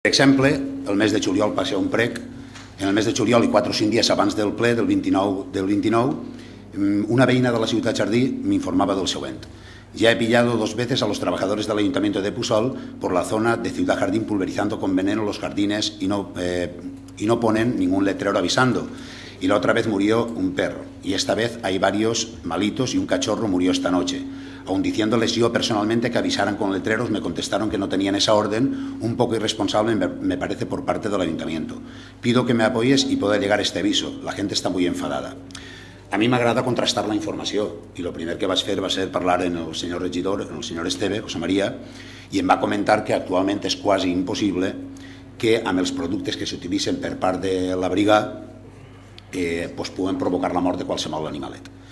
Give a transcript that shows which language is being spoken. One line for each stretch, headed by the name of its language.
Catalan: Per exemple, el mes de juliol va ser un prec. En el mes de juliol i 4 o 5 dies abans del ple del 29, una veïna de la ciutat Jardí m'informava del següent.
Spanish: Ya he pillado 2 veces a los trabajadores del Ayuntamiento de Pusol por la zona de Ciudad Jardín pulverizando con veneno los jardines y no ponen ningún letrero avisando. Y la otra vez murió un perro. Y esta vez hay varios malitos y un cachorro murió esta noche. Aun diciéndoles yo personalmente que avisaran con letreros, me contestaron que no tenían esa orden, un poco irresponsable me parece por parte del Ayuntamiento. Pido que me apoyes y pueda llegar este aviso. La gente está muy enfadada.
Catalan: A mi m'agrada contrastar la informació i el primer que vaig fer va ser parlar amb el senyor regidor, el senyor Esteve, José María, i em va comentar que actualment és quasi impossible que amb els productes que s'utilitzen per part de la brigada puguen provocar la mort de qualsevol animalet.